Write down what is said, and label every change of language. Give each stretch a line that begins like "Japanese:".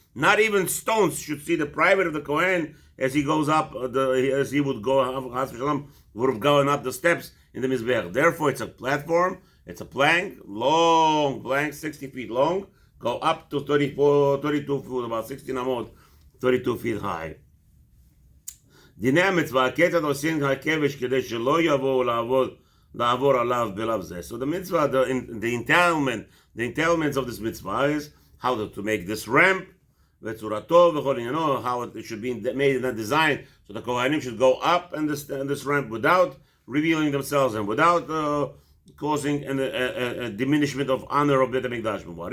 English: Not even stones should see the private of the Kohen as he goes up, as he would go, would have gone up the steps in the Mizbeach. Therefore, it's a platform, it's a plank, long plank, 60 feet long, go up to 32 feet, about 16 amot, 32 feet high.
Hebrew: דיני המצווה, הכיצד עושים הכבש כדי שלא יבואו לעבור עליו בלב זה.
English: So the mitzvah, the entailments of this mitzvah is how to make this ramp,
Hebrew: וצורתו וכל עניינו,
English: how it should be made in that design, so the Kohanim should go up in this ramp without revealing themselves and without causing a diminishment of honor of Beit HaMikdash.